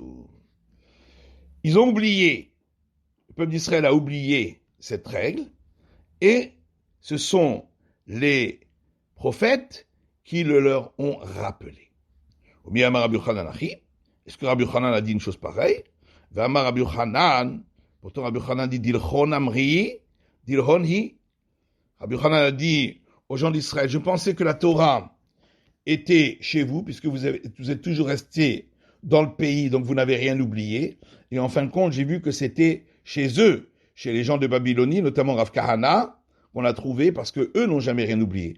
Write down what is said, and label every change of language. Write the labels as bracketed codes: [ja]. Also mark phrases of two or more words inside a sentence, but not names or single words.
[fr] Ils ont oublié, le peuple d'Israël a oublié cette règle, et ce sont les prophètes qui le leur ont rappelé. Est-ce que Rabbi Yochanan a dit une chose pareille? [he] ואמר רבי יוחנן, [fr] pourtant Rabbi Yochanan dit [arc] דילכון אמרי דילכון היא. [fr] Rabbi Yochanan a dit aux gens d'Israël, je pensais que la Torah était chez vous, puisque vous êtes toujours restés dans le pays, donc vous n'avez rien oublié. Et en fin de compte, j'ai vu que c'était chez eux, chez les gens de Babylonie, notamment Rav Kahana, qu'on a trouvé, parce que eux n'ont jamais rien oublié.